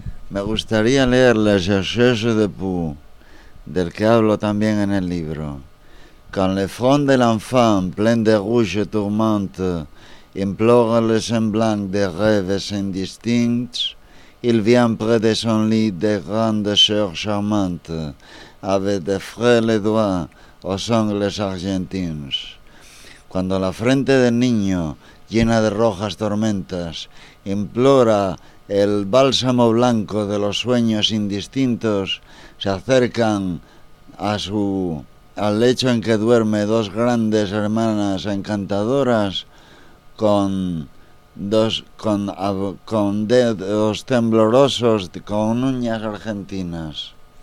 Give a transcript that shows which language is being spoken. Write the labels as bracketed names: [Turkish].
[Spanish] Me gustaría leer Le Cherchese de Poux, del que hablo también en el libro. [French] Quand le front de l'enfant, plein de rouge et tourmente, implore le semblant de rêves indistincts, il vient près de son lit des grandes sœurs charmantes, avec de frêles doigts aux ongles argentins. [Spanish] Cuando la frente del niño, llena de rojas tormentas, implora el bálsamo blanco de los sueños indistintos, se acercan al lecho en que duerme dos grandes hermanas encantadoras con dedos temblorosos con uñas argentinas.